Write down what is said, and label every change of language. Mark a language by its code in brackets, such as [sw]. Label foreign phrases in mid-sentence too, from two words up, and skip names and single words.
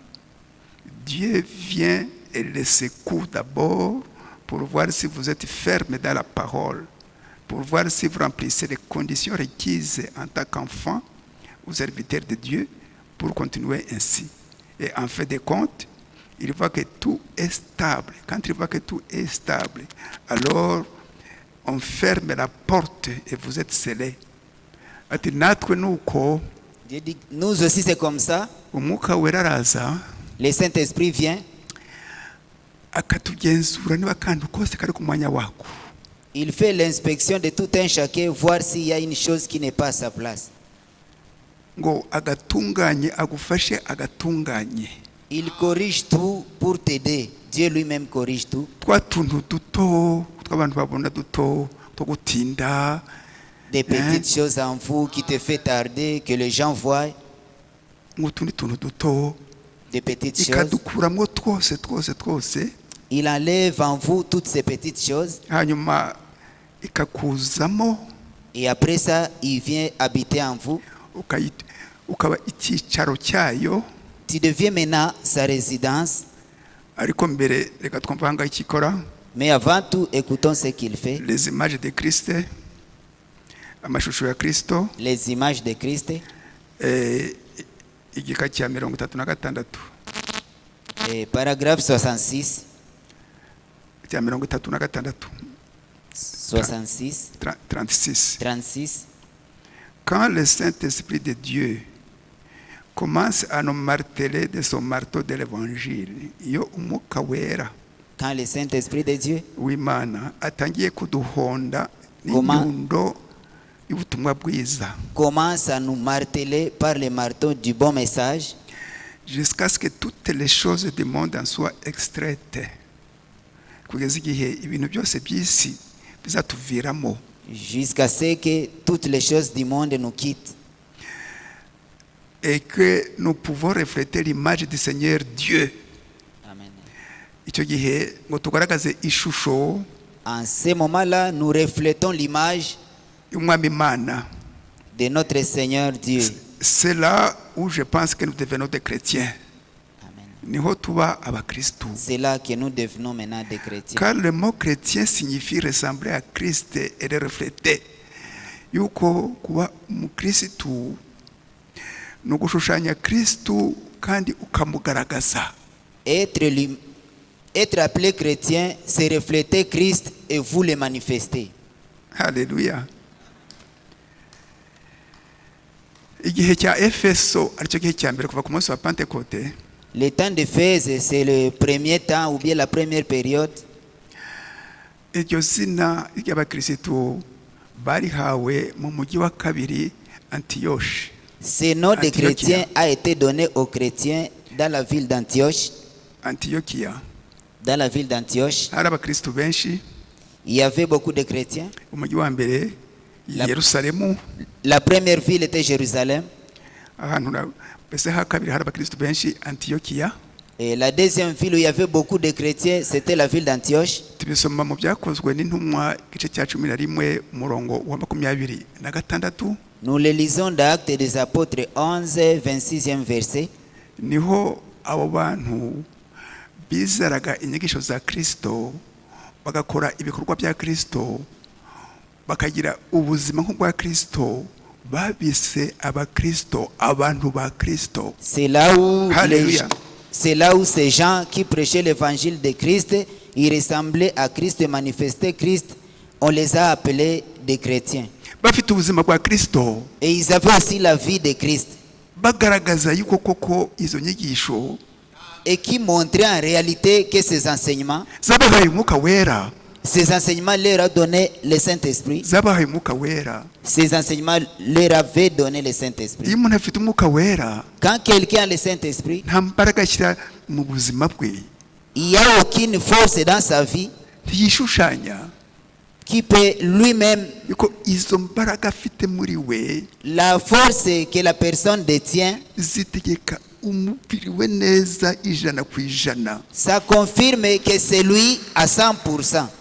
[fr] Dieu vient et les secoue d'abord pour voir si vous êtes ferme dans la parole, pour voir si vous remplissez les conditions requises en tant qu'enfant ou serviteur de Dieu pour continuer ainsi. Et en fait de compte, il voit que tout est stable. Quand il voit que tout est stable, alors on ferme la porte et vous êtes scellés. [rw] Ati natwe nuko [fr] Dieu dit, nous aussi c'est comme ça. [rw] umwuka wera araza [fr] Le Saint-Esprit vient. [rw] akatugenzura niba kandi kose kari ku mwanya wako. [fr] Il fait l'inspection de tout un chacun, voir s'il y a une chose qui n'est pas à sa place. [rw] Ngo agatunganye agufashe agatunganye. [fr] Il corrige tout pour t'aider. Dieu lui-même corrige tout. [rw] Twa tuntu duto tw'abantu babona duto two gutinda, [fr] Des petites choses en vous qui te fait tarder, que les gens voient. [rw] nk'utundi tuntu duto [fr] Des petites choses. [rw] ikadukuramo twose. [fr] Il enlève en vous toutes ces petites choses. [rw] Hanyuma ikakuzamo, [fr] Et après ça, il vient habiter en vous. [rw] ukaba icyicaro cyayo. [fr] Tu deviens maintenant sa résidence. [rw] Ariko mbere reka twumva ahangaha icyo ikora. [fr] Mais avant tout, écoutons ce qu'il fait. Les images de Christ, [rw] amashusho ya Kristo, [fr] Les images de Christ. [rw] igika cya 36, [fr] Et paragraphe 66. [rw] cya 36, 66. 36. 36. [fr] Quand le Saint-Esprit de Dieu commence à nous marteler de son marteau de l'Évangile, [rw] iyo umwuka wera [fr] Quand le Saint-Esprit de Dieu [rw] w'Imana atangiye kuduhonda n'inyundo y'ubutumwa bwiza, [fr] commence à nous marteler par le marteau du bon message, jusqu'à ce que toutes les choses du monde en soient extraites, [rw] kugeza igihe ibintu byose by'isi bizatuviramo, [fr] jusqu'à ce que toutes les choses du monde nous quittent. et que nous pouvons refléter l'image du Seigneur Dieu. Amen. [rw] Icyo gihe ngo tugaragaze ishusho [fr] En ce moment-là, nous reflétons l'image [rw] y'umwami Imana. [fr] de notre Seigneur Dieu. C'est là où je pense que nous devenons des chrétiens. Amen. [rw] Niho tuba abakristu. [fr] C'est là que nous devenons maintenant des chrétiens. Car le mot chrétien signifie ressembler à Christ et le refléter. [rw] yuko kuba umukristu ni ugushushanya kristu kandi ukamugaragaza. [fr] Être appelé chrétien, c'est refléter Christ et vous le manifester. Haleluya. [rw] Igihe cya Efeso aricyo gihe cya mbere kuva ku munsi wa Pentecote. [fr] Le temps d'Éphèse, c'est le premier temps ou bien la première période. [rw] Iryo zina ry'abakristo barihawe mu mujyi wa kabiri Antioche. [fr] Ce nom de chrétien a été donné aux chrétiens dans la ville d'Antioche. Antiochia. Dans la ville d'Antioche, [rw] hari abakristo benshi. [fr] il y avait beaucoup de chrétiens. [rw] Umujyi wa mbere Yerusalemu. [fr] La première ville était Jérusalem. [rw] Ahantu mbese ha kabiri hari abakristo benshi Antiochia. [fr] Et la deuxième ville où il y avait beaucoup de chrétiens, c'était la ville d'Antioche. [rw] Tubisoma mu byakozwe n'intumwa igice cya 11 umurongo wa 26. [fr] Nous le lisons dans Actes des Apôtres 11, 26e verset. [rw] Niho abo bantu bizeraga inyigisho za Kristo bagakora ibikorwa bya Kristo bakagira ubuzima nk'ubwa Kristo babise abakristo abantu ba Kristo. [fr] C'est là où ces gens qui prêchaient l'évangile de Christ, ils ressemblaient à Christ et manifestaient Christ, on les a appelés des chrétiens. [rw] Bafite ubuzima bwa Kristo. [fr] Et ils avaient aussi la vie de Christ. [rw] Bagaragaza yuko koko izo nyigisho [fr] et qui montraient en réalité que ces enseignements leur a donné le Saint-Esprit. Ces enseignements leur avaient donné le Saint-Esprit. Quand quelqu'un a le Saint-Esprit, il n'y a aucune force dans sa vie qui peut lui-même, la force que la personne détient, ça confirme que c'est lui à 100%.